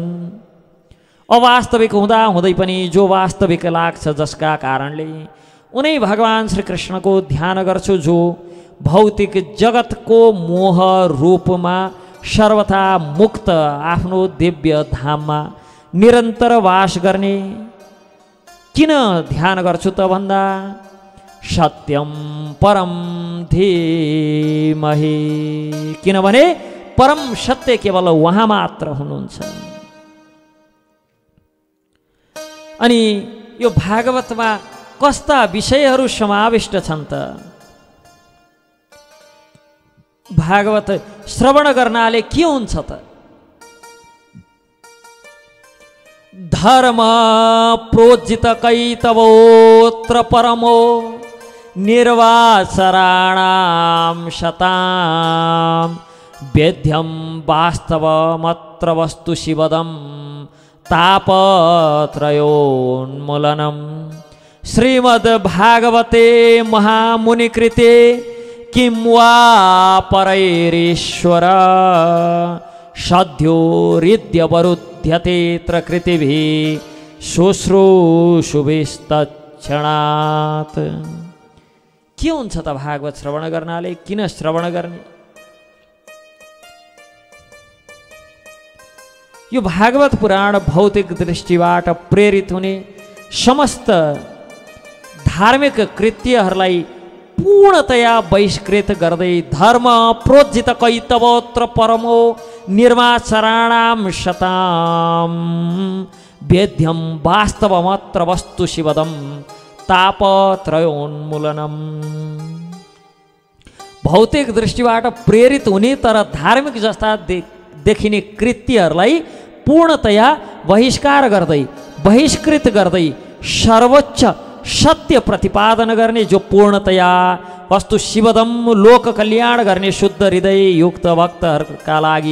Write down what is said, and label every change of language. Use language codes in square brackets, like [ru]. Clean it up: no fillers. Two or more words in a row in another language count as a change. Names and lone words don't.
[ne] अवास्तविक हुँदा हुँदै पनि जो वास्तविक लाग्छ, जसका कारणले उनै भगवान श्री कृष्णको ध्यान गर्छु, जो भौतिक जगतको मोह रूपमा सर्वथा मुक्त आफ्नो दिव्य धाममा निरन्तर वास गर्ने। किन ध्यान गर्छु त भन्दा, [sa] सत्यम परम धीमहि, [ne] किनभने परम सत्य केवल उहाँ मात्र हुनुहुन्छ। अनि यो भागवतमा कस्ता विषयहरू समाविष्ट छन् त? भागवत श्रवण गर्नाले के हुन्छ त? [sa] धर्म प्रोज्जित कैतवोत्र परमो निर्वाचराणां शतां वेद्यं वास्तवमत्र वस्तु शिवदं तापत्रयोन्मूलनम् श्रीमद्भागवते महामुनिकृते किं वा परैरीश्वर सद्योरिद्यवरुध्यतेऽत्र कृतिभिः शुश्रूषुभिस्तत्क्षणात्। [ne] के हुन्छ त भागवत श्रवण गर्नाले? किन श्रवण गर्ने? यो भागवत पुराण भौतिक दृष्टिबाट प्रेरित हुने समस्त धार्मिक कृत्यहरूलाई पूर्णतया बहिष्कृत गर्दै [sa] धर्म प्रोज्जित कैतवोत्र परमो निर्माचराणां शतां वेद्यं वास्तवमत्र वस्तु शिवदं तापत्रयोन्मूलनम्। [ne] भौतिक दृष्टिबाट प्रेरित हुने तर धार्मिक जस्ता देखिने कृत्यहरूलाई पूर्णतया बहिष्कृत गर्दै सर्वोच्च सत्य प्रतिपादन गर्ने, जो पूर्णतया [sa] वस्तु शिवदम [ne] लोक कल्याण गर्ने शुद्ध हृदय युक्त भक्तहरूका लागि